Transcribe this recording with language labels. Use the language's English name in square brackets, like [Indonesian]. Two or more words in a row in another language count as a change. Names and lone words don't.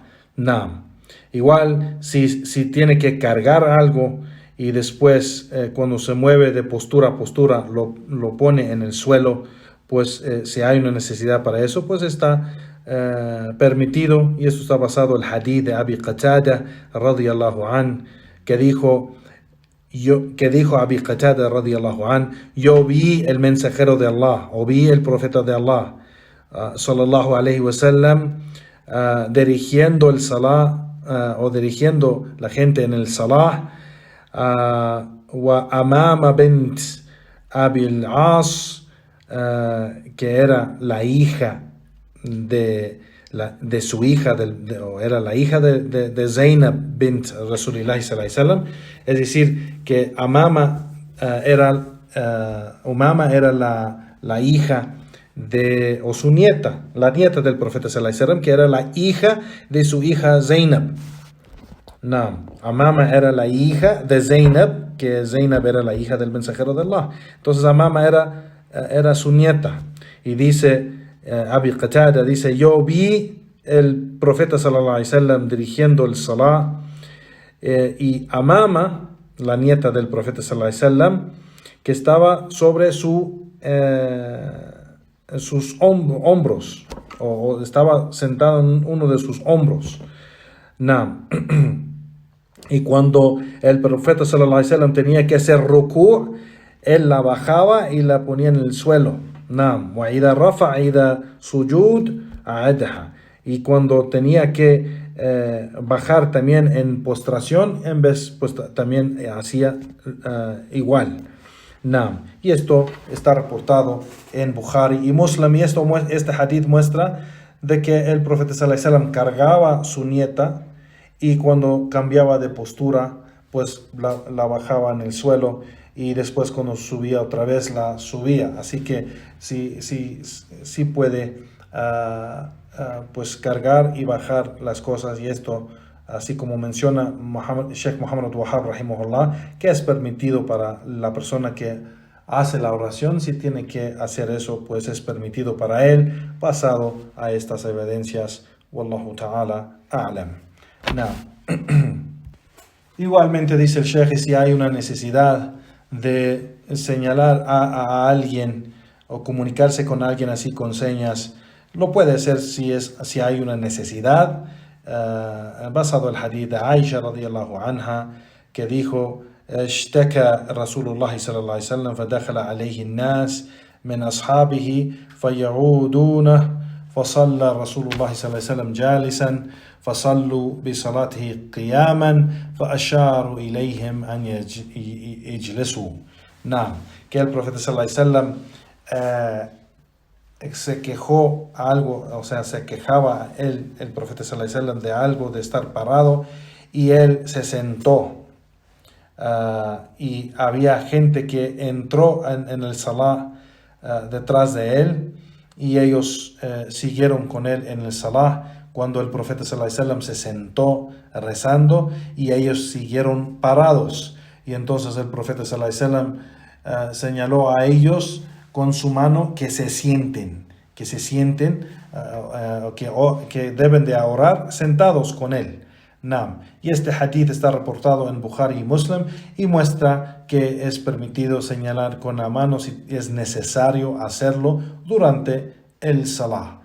[Spanish] Igual si tiene que cargar algo y después cuando se mueve de postura a postura lo pone en el suelo, pues si hay una necesidad para eso, pues está permitido. Y eso está basado en el hadith de Abi Qatada [Arabic] رضي الله عن, [Spanish] que dijo Abi Qatada [Arabic] رضي الله عن: [Spanish] yo vi el mensajero de Allah, o vi el profeta de Allah [Arabic] صلى الله عليه وسلم [Spanish] dirigiendo el salah, o dirigiendo la gente en el salah, wa amama bint Abi al-As que era la hija de su hija, o era la hija de Zainab [Arabic] بنت رسول الله صلى الله عليه وسلم, [Spanish] es decir, que Umama era la hija o su nieta, la nieta del profeta [Arabic] صلى الله عليه وسلم, [Spanish] que era la hija de su hija Zainab. No, Umama era la hija de Zainab, que Zainab era la hija del mensajero de Allah. Entonces Umama era su nieta. Y dice Abi Qatada, dice, yo vi el profeta [Arabic] صلى الله عليه وسلم [Spanish] dirigiendo el salah, y Umama, la nieta del profeta [Arabic] صلى الله عليه وسلم, [Spanish] que estaba sobre sus hombros, o estaba sentado en uno de sus hombros. No. Y cuando el profeta [Arabic] صلى الله عليه وسلم [Spanish] tenía que hacer ruku', él la bajaba y la ponía en el suelo. Naam. [Arabic] وإذا رفع إذا سجود أعادها. [Spanish] Y cuando tenía que bajar también en postración, en vez pues también hacía igual. Naam. Y esto está reportado en Bukhari y Muslim, y este hadith muestra de que el profeta [Arabic] صلى الله عليه وسلم [Spanish] cargaba a su nieta, y cuando cambiaba de postura, pues la bajaba en el suelo, y después cuando subía otra vez la subía. Así que sí puede pues cargar y bajar las cosas, y esto, así como menciona Sheikh Muhammad Wahab rahimahullah, que es permitido para la persona que hace la oración. Si tiene que hacer eso, pues es permitido para él, basado a estas evidencias. [Arabic] والله تعالى أعلم. [Spanish] No. Igualmente dice el Sheikh, si hay una necesidad de señalar a alguien o comunicarse con alguien así con señas, lo puede hacer si hay una necesidad, basado en el hadith de Aisha [Arabic] رضي الله عنها, [Spanish] que dijo: [Arabic] اشتكى رسول الله صلى الله عليه وسلم فدخل عليه الناس من أصحابه فيعودونه فصلى رسول الله صلى الله عليه وسلم جالسا فصلوا بصلاته قياما فأشاروا إليهم أن يجلسوا. نعم, [Spanish] que el profeta [Arabic] صلى الله عليه وسلم [Spanish] se quejó algo, o sea, se quejaba el profeta [Arabic] صلى الله عليه وسلم [Spanish] de algo, de estar parado, y él se sentó. Y había gente que entró en el salah detrás de él, y ellos siguieron con él en el salah cuando el profeta [Arabic] صلى الله عليه وسلم [Spanish] se sentó rezando, y ellos siguieron parados. Y entonces el profeta [Arabic] صلى الله عليه وسلم [Spanish] señaló a ellos con su mano que se sienten, que deben de orar sentados con él. Naam. Y este hadith está reportado en Bukhari y Muslim, y muestra que es permitido señalar con la mano si es necesario hacerlo durante el salah.